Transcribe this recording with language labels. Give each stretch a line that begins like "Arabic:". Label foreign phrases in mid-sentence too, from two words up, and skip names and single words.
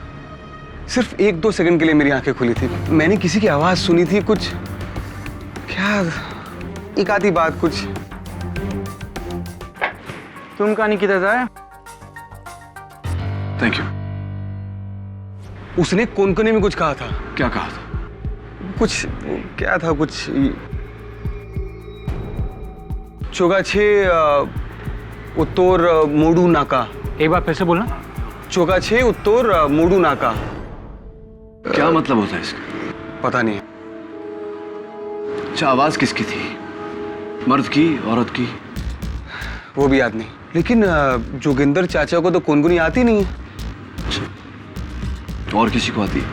Hindi: सिर्फ 1-2 सेकंड के लिए मेरी आंखें खुली थी। मैंने किसी की आवाज सुनी थी, कुछ क्या, एक आधी बात कुछ। तुम कहानी किधर जाए?
English: thank you.
Hindi: उसने कोंकणी में कुछ कहा था। क्या कहा था? कुछ क्या था, कुछ
Konkani: चोगाछे उत्तर मोडू नाका।
Hindi: एक बार फिर से बोलना।
Konkani: चोगाछे उत्तर मोडू नाका।
Hindi: क्या मतलब होता है इसका? पता नहीं। अच्छा, आवाज किसकी थी? मर्द की, औरत की? वो भी याद नहीं, लेकिन जोगिंदर चाचा को तो कोंकणी आती नहीं है। और किसी को आती?